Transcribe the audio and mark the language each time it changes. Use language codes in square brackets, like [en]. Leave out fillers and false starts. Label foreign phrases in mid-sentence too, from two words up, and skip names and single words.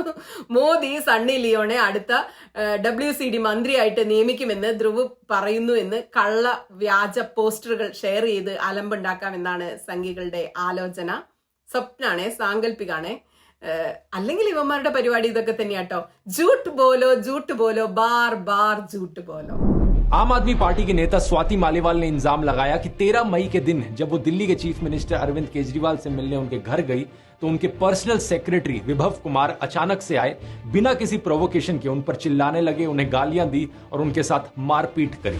[ml] മോദി സണ്ണി ലിയോണെ അടുത്ത WCD മന്ത്രിയായിട്ട് നിയമിക്കുമെന്ന് ധ്രുവ് പറയുന്നു എന്ന് കള്ള വ്യാജ പോസ്റ്ററുകൾ ഷെയർ ചെയ്ത് അലമ്പുണ്ടാക്കാമെന്നാണ് സംഘികളുടെ ആലോചന. സ്വപ്നാണേ, സാങ്കല്പികാണേ. അല്ലെങ്കിൽ ഇവന്മാരുടെ പരിപാടി ഇതൊക്കെ തന്നെയാട്ടോ. [hi] झूठ बोलो बार बार झूठ बोलो. आम आदमी पार्टी के नेता स्वाति मालीवाल ने इल्जाम लगाया कि 13 मई के दिन जब वो दिल्ली के चीफ मिनिस्टर अरविंद केजरीवाल से मिलने उनके घर गई तो उनके पर्सनल सेक्रेटरी विभव कुमार अचानक से आए, बिना किसी प्रोवोकेशन के उन पर चिल्लाने लगे, उन्हें गालियां दी और उनके साथ मारपीट करी।